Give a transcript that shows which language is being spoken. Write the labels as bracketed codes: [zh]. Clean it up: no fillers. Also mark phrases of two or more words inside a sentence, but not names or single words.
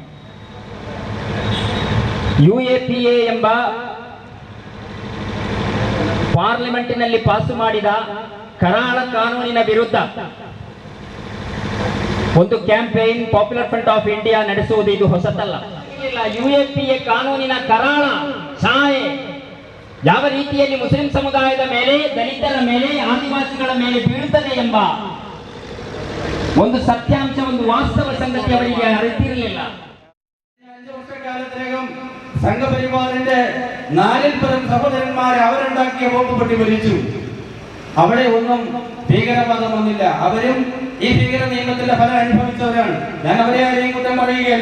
[kn] UAPA ಎಂಬ ಪಾರ್ಲಿಮೆಂಟಿನಲ್ಲಿ ಪಾಸು ಮಾಡಿದ ಕರಾಳ ಕಾನೂನಿನ ವಿರುದ್ಧ ಒಂದು ಕ್ಯಾಂಪೇನ್ ಪಾಪ್ಯುಲರ್ ಫ್ರಂಟ್ ಆಫ್ ಇಂಡಿಯಾ ನಡೆಸುವುದು ಇದು ಹೊಸತಲ್ಲ. UAPA ಕಾನೂನಿನ ಕರಾಳ ಛಾಯೆ ಯಾವ ರೀತಿಯಲ್ಲಿ ಮುಸ್ಲಿಂ ಸಮುದಾಯದ ಮೇಲೆ, ದಲಿತರ ಮೇಲೆ, ಆದಿವಾಸಿಗಳ ಮೇಲೆ ಬೀಳುತ್ತದೆ ಎಂಬ ಒಂದು ಸತ್ಯಾಂಶ, ಒಂದು ವಾಸ್ತವ ಸಂಗತಿ ಅವರಿಗೆ അറിയില്ല. [ml] 5 വർഷക്കാലത്തിനകം സംഘപരിവാറിന്റെ 4ൽ പരം സഹോദരന്മാരെ അവരുണ്ടാക്കിയ ബോംബ് പൊട്ടി വലിച്ചു. അവിടെ ഒന്നും ഭീകരവാദം വന്നില്ല. അവരും ഈ ഭീകര നിയമത്തിന്റെ ഫലം അനുഭവിച്ചവരാണ്. ഞാൻ അവരെ ആരെയും കുറ്റം പറയുകയല്ല.